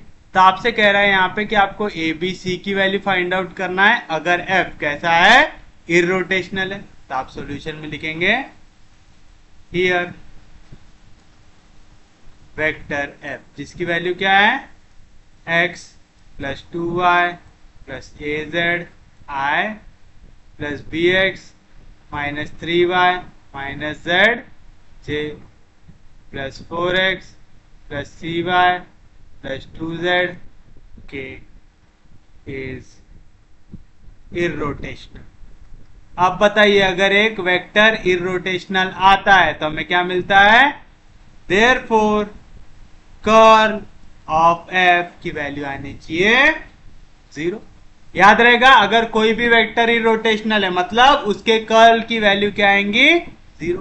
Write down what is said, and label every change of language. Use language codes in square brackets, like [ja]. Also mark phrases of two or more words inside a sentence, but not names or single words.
[hi] तो आपसे कह रहा है यहाँ पे कि आपको ए बी सी की वैल्यू [en] find out [hi] करना है अगर एफ कैसा है इररोटेशनल है तो आप सॉल्यूशन में लिखेंगे हियर [en] vector F [hi] जिसकी वैल्यू क्या है [en] x plus 2y plus az I plus bx minus 3y minus z j plus 4x plus cy plus 2z k is irrotational। [hi] अब बताइए अगर एक वेक्टर इररोटेशनल आता है तो हमें क्या मिलता है therefore [en] curl of f [hi] की वैल्यू आनी चाहिए 0 याद रहेगा, अगर कोई भी वेक्टर इरोटेशनल है मतलब उसके कर्ल की वैल्यू क्या आएंगी, 0।